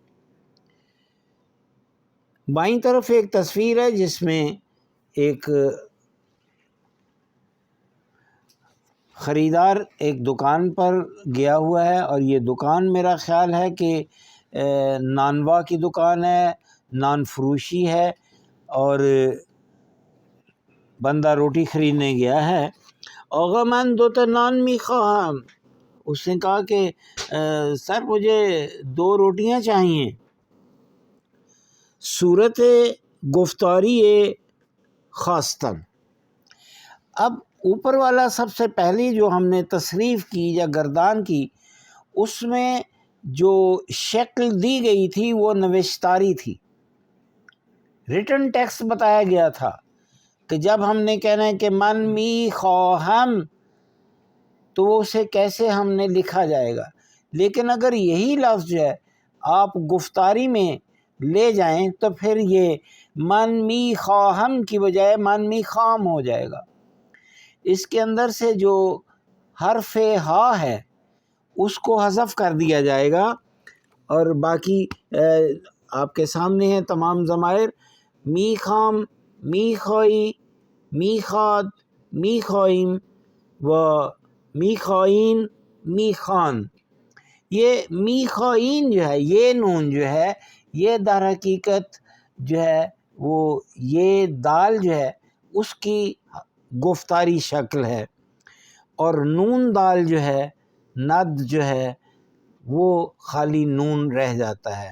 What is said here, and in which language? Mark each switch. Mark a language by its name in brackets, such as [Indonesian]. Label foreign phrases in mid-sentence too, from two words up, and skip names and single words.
[Urdu] بائیں طرف ایک تصویر ہے جس میں ایک خریدار ایک دکان پر گیا ہوا ہے، اور یہ دکان میرا خیال ہے کہ نانوا کی دکان ہے، نان فروشی ہے. اور بندہ روٹی خریدنے گیا ہے، [Persian] آقا من دو تا نان میخواہم، [Urdu] اس نے کہا کہ سر مجھے 2 روٹیاں چاہیے۔ [Persian] صورت گفتاری خواستن، [Urdu] اب اوپر والا سب سے پہلی جو ہم نے تصریف کی یا گردان کی، اس میں جو شکل دی گئی تھی وہ نوشتاری تھی، [English] written text [Urdu] بتایا گیا تھا کہ جب ہم نے کہنا ہے کہ [Persian] من می خواہم [Urdu] تو اسے کیسے ہم نے لکھا جائے گا، لیکن اگر یہی لفظ جو ہے آپ گفتاری میں لے جائیں تو پھر یہ [Persian] من می خواہم [Urdu] کی بجائے [Persian] من می خام [Urdu] ہو جائے گا۔ اس کے اندر سے جو حرف ہا ہے اس کو حذف کر دیا جائے گا، اور باقی آپ کے سامنے ہیں تمام ضمائر، [Persian] می خام، می خوائی، می خواد، می خوائم و می خوائین، می خان۔ [Urdu] یہ [Persian] می خوائین [Urdu] جو ہے، یہ نون جو ہے یہ در حقیقت جو ہے وہ یہ دال جو ہے اس کی گفتاری شکل ہے، اور نون دال جو ہے ند جو ہے وہ خالی نون رہ جاتا ہے۔